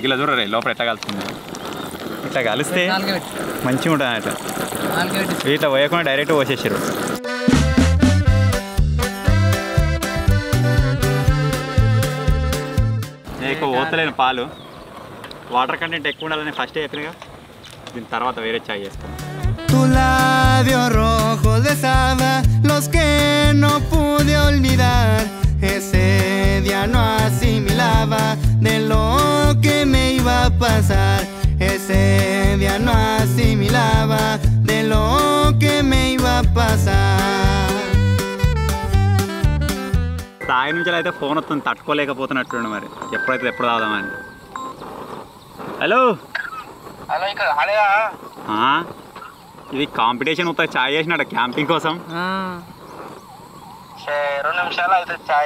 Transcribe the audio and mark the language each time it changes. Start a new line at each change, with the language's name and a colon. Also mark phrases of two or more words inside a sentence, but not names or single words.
Telugu: ఇలా చూడరే లోపల ఎట్లా కలుస్తుంది. ఇట్లా కలిస్తే మంచిగా ఉంటుంది అన్నట్టు. ఇట్లా పోయకుండా డైరెక్ట్ పోసేసారు. నేను ఎక్కువ పోతలేను పాలు,
English: water content
Telugu: ఎక్కువ ఉండాలని ఫస్ట్ చెప్పినగా. దీని తర్వాత వేరే చాయ్ చేస్తాను.
Spanish: Tu labio rojo besaba los que no pude olvidar. Ese día no asimilaba de lo que me iba a pasar. Ese día no asimilaba de lo que me iba a pasar.
Telugu: సాయి నుంచి అయితే ఫోన్ వస్తుంది, తట్టుకోలేకపోతున్నట్టుండి. మరి ఎప్పుడు తాగుదామని. హలో ఇది కాంపిటీషన్ అవుతుంది. చాయ్ చేసినాడు క్యాంపింగ్ కోసం. 2 నిమిషాలు అయితే చాయ్